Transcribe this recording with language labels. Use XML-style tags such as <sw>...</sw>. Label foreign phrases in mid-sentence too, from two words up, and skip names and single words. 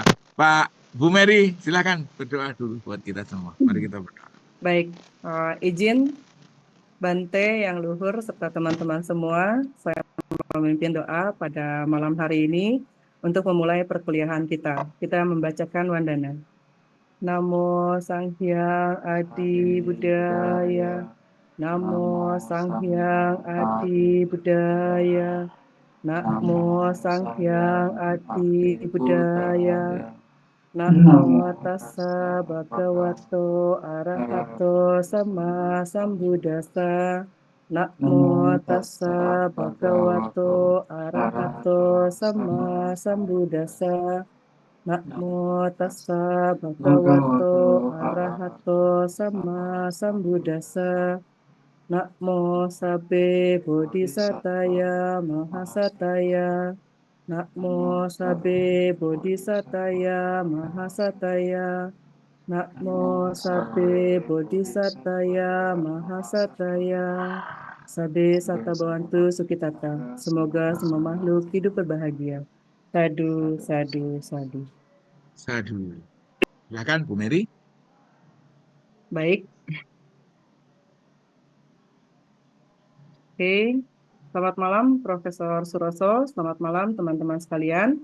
<id>Pak Bu Mary, silakan berdoa dulu buat kita semua. Mari kita berdoa. Baik, izin Bante yang luhur serta teman-teman semua, saya memimpin doa pada malam hari ini untuk memulai perkuliahan kita. Kita membacakan Wandana.</id> <pi>Namo Sang Hyang Adi Budaya. Namo Sang Hyang Adi Budaya. Namo Sang Hyang Adi Budaya. Namo tassa bhagavato arahato sama sambuddhassa. Namo tassa bhagavato arahato sama sambuddhassa. Namo tassa bhagavato arahato sama sambuddhassa. Namo sabbe bodhisataya mahasataya. Namo sabbe bodhisataya mahasataya. Namo sabbe bodhisataya mahasataya. Sabbe sata bhavantu sukitata.</pi> <id>Semoga semua makhluk hidup berbahagia.</id> <pi>Sadu, sadu, sadu. Sadu.</pi> <id>Silakan Bu Mary. Baik. Oke. Selamat malam Profesor Suroso. Selamat malam teman-teman sekalian.</id>